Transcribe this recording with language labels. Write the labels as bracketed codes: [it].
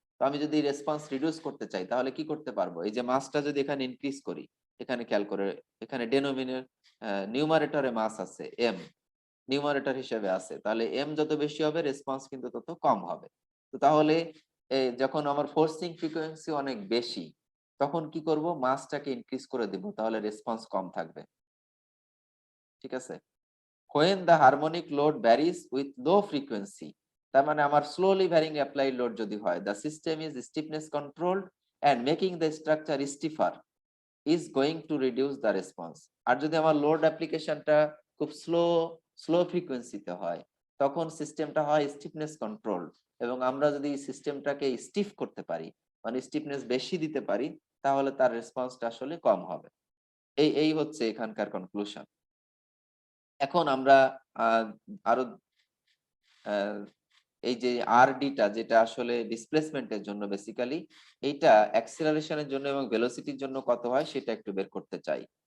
[bn] তো আমি যদি রেসপন্স রিডিউস করতে চাই তাহলে কি করতে পারবো, এই যে মাসটা যদি এখানে ইনক্রিজ করি, এখানে খেয়াল করে এখানে নিউমারেটরে মাস আছে m, নিউমারেটর হিসেবে আছে, তাহলে m যত বেশি হবে রেসপন্স কিন্তু তত কম হবে। তো তাহলে যখন আমার ফোর্সিং ফ্রিকোয়েন্সি অনেক বেশি তখন কি করব, মাসটাকে ইনক্রিজ করে দেব, তাহলে রেসপন্স কম থাকবে। ঠিক আছে, [en] when the harmonic load varies with low frequency, [bn] তার মানে আমার [en] slowly varying applied load [bn] যদি হয়, [en] the system is stiffness controlled and making the structure stiffer is going to reduce the response। [bn] আর যদি আমার লোড অ্যাপ্লিকেশনটা খুব স্লো ফ্রিকোয়েন্সিতে হয়, তখন সিস্টেমটা হয় স্টিফনেস কন্ট্রোল। এবং আমরা যদি সিস্টেমটাকে স্টিফ করতে পারি, মানে স্টিফনেস বেশি দিতে পারি, তাহলে তার রেসপন্সটা আসলে কম হবে। এই হচ্ছে এখানকার কনক্লুশন। এখন আমরা আহ, আরো এই যে আরডিটা যেটা আসলে ডিসপ্লেসমেন্টের জন্য বেসিক্যালি, এইটা অ্যাক্সিলারেশনের জন্য এবং ভেলোসিটির জন্য কত হয় সেটা একটু বের করতে চাই।